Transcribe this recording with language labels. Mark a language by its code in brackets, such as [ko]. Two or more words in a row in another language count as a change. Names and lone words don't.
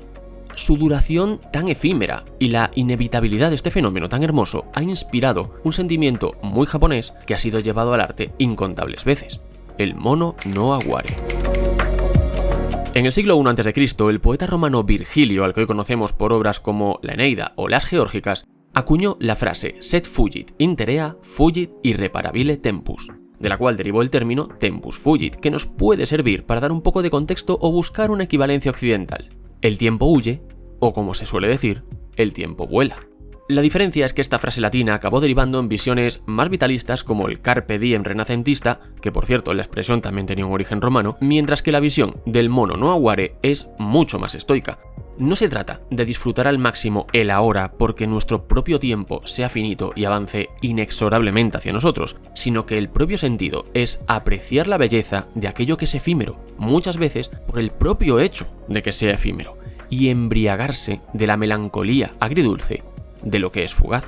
[es] Su duración tan efímera y la inevitabilidad de este fenómeno tan hermoso ha inspirado un sentimiento muy japonés que ha sido llevado al arte incontables veces: el [ja] mono no aguare. [es] En el siglo I a.C., el poeta romano Virgilio, al que hoy conocemos por obras como la Eneida o las Geórgicas, acuñó la frase [la] «Sed fugit interea, fugit irreparabile tempus», [es] de la cual derivó el término [la] tempus fugit, [es] que nos puede servir para dar un poco de contexto o buscar una equivalencia occidental. El tiempo huye, o como se suele decir, el tiempo vuela. La diferencia es que esta frase latina acabó derivando en visiones más vitalistas como el [la] carpe diem [es] renacentista, que por cierto la expresión también tenía un origen romano, mientras que la visión del [ja] mono no aguare [es] es mucho más estoica. No se trata de disfrutar al máximo el ahora porque nuestro propio tiempo sea finito y avance inexorablemente hacia nosotros, sino que el propio sentido es apreciar la belleza de aquello que es efímero, muchas veces por el propio hecho de que sea efímero, y embriagarse de la melancolía agridulce de lo que es fugaz.